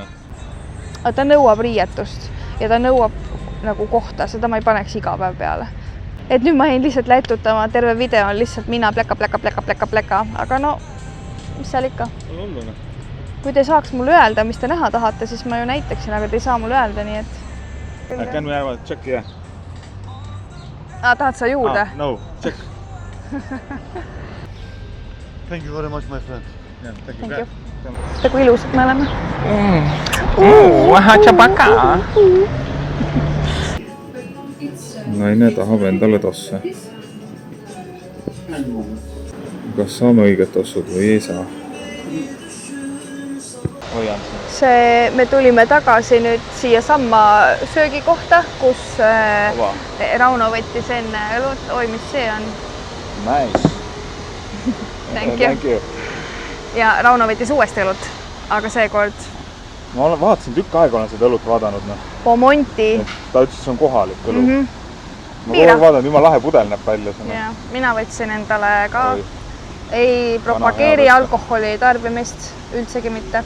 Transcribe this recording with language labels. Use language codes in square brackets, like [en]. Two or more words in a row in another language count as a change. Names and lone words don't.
[et] Ta nõuab riietust ja ta nõuab nagu kohta, seda ma ei paneks iga päev peale. Et nüüd ma jäin lihtsalt lätutama, terve video on lihtsalt mina pleka, aga no, mis seal ikka? Hullune. Kui te saaks mulle öelda, mis te näha tahate, siis ma ju näitaksin, aga te ei saa mulle öelda, nii et... [en] Can we have a check here? [et] Tahad sa juurde? [en] No, check. Thank you very much, my friend. Yeah, thank you. you. [et] Ta kui ilusad me oleme. Tšabaka. Naine tahab endale tosse. Kas saame õiget tossud või ei saa? Hoian siin. Me tulime tagasi nüüd siia samma söögikohta, kus Rauno võttis enne õlut. Oi, mis see on? [en] Nice. Thank you. [et] Ja Rauno võttis uuesti õlut, aga seekord... Ma vaatasin tükk aega, olen seda õlut vaadanud. Pomonti. Ta ütles, see on kohalik õlu. Ma Piira. kogu vaadanud, jumala lahe pudel näeb välja. Ja, mina võtsin endale ka... Ei propageeri alkoholi tarbimist üldsegi mitte.